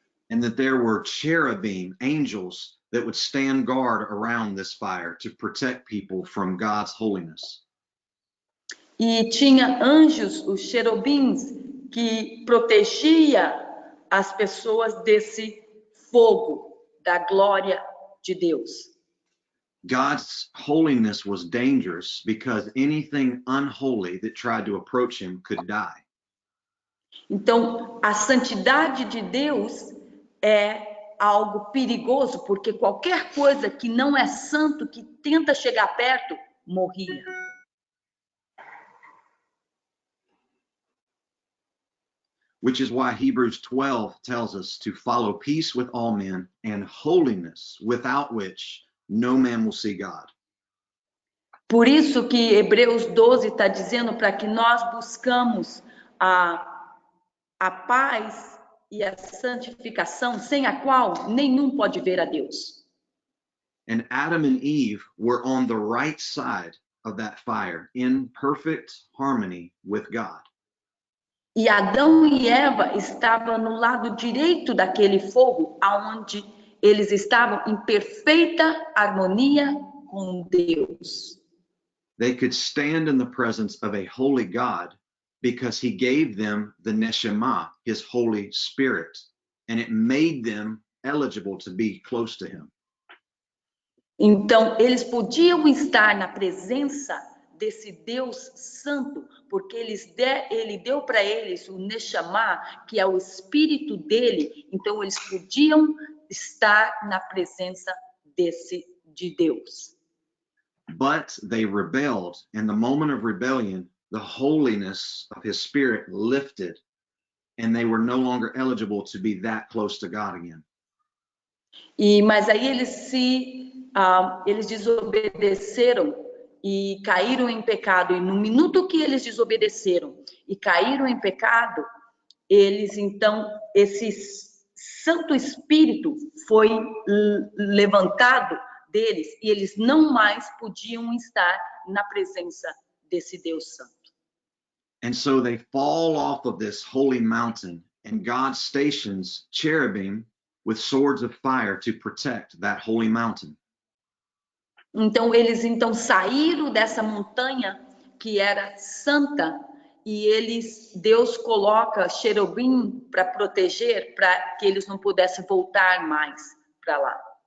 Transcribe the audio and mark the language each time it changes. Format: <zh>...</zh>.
<en>And that there were cherubim, angels, that would stand guard around this fire to protect people from God's holiness.</en> <pt>E tinha anjos, os cherubins, que protegia as pessoas desse fogo, da glória de Deus.</pt> <en>God's holiness was dangerous because anything unholy that tried to approach him could die.</en> <pt>Então, a santidade de Deus é algo perigoso, porque qualquer coisa que não é santo, que tenta chegar perto, morria.</pt> <en>which is why Hebrews 12 tells us to follow peace with all men and holiness, without which no man will see God.</en> <pt>Por isso que Hebreus 12 está dizendo para que nós buscamos a paz e a santificação, sem a qual nenhum pode ver a Deus.</pt> <en>And Adam and Eve were on the right side of that fire, in perfect harmony with God.</en> <pt>E Adão e Eva estavam no lado direito daquele fogo, aonde eles estavam em perfeita harmonia com Deus.</pt> <en>They could stand in the presence of a holy God because he gave them the Neshama, his Holy Spirit, and it made them eligible to be close to him.</en> <pt>Então, eles podiam estar na presença desse Deus Santo, porque ele deu para eles o Neshama, que é o Espírito dele, então eles podiam estar na presença de Deus.</pt> <en>But they rebelled. In the moment of rebellion, the holiness of his Spirit lifted, and they were no longer eligible to be that close to God again.</en> <pt>Mas aí eles desobedeceram e caíram em pecado, e no minuto que eles desobedeceram e caíram em pecado, esse Santo Espírito foi levantado deles, e eles não mais podiam estar na presença desse Deus Santo.</pt> <en>And so they fall off of this holy mountain, and God stations cherubim with swords of fire to protect that holy mountain.</en> <pt>Então eles saíram dessa montanha que era santa, e Deus coloca cherubim para proteger, para que eles não pudessem voltar mais para lá.</pt>